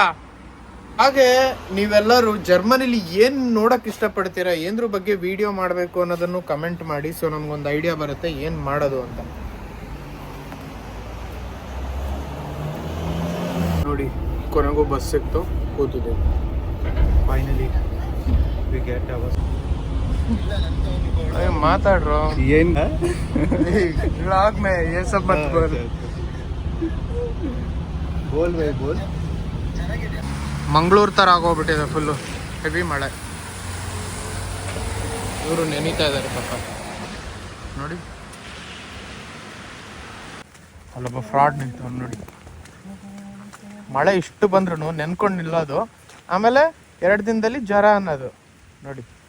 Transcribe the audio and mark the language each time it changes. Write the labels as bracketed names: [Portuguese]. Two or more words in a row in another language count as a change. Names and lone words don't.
[Kannada] ಹಾಗೆ ನೀವೆಲ್ಲರೂ ಜರ್ಮನಿಲಿ ಏನ್ ನೋಡಕ್ ಇಷ್ಟಪಡ್ತೀರಾ, ಏನ್ರ ಬಗ್ಗೆ ವಿಡಿಯೋ ಮಾಡಬೇಕು ಅನ್ನೋದನ್ನು ಕಮೆಂಟ್ ಮಾಡಿ. ಸೊ ನಮ್ಗೊಂದು ಐಡಿಯಾ ಬರುತ್ತೆ ಏನ್ ಮಾಡೋದು ಅಂತ. ನೋಡಿ, ಕೊನೆಗೂ ಬಸ್ ಸಿಕ್ತು, ಕೂತಿದೆ. [English] Finally we get our. [Kannada] ಮಾತಾಡ್ರೋ ಏನ್ [Hindi] व्लॉग में ये सब मत बोल. बोल भाई बोल. [Kannada] ಮಂಗಳೂರು ತರ ಆಗೋಗ್ಬಿಟ್ಟಿದೆ ಫುಲ್ಲು. ಹೆವಿ ಮಳೆ. ಇವರು ನೆನೀತಾ ಇದ್ದಾರೆ ಪಾಪ ನೋಡಿ. ಅಲ್ಲೊಬ್ಬ ಫ್ರಾಡ್ ನಿಂತು ನೋಡಿ. ಮಳೆ ಇಷ್ಟು ಬಂದ್ರು ನೆನ್ಕೊಂಡು ನಿಲ್ಲೋದು, ಆಮೇಲೆ 2 ದಿನದಲ್ಲಿ ಜ್ವರ ಅನ್ನೋದು ನೋಡಿ.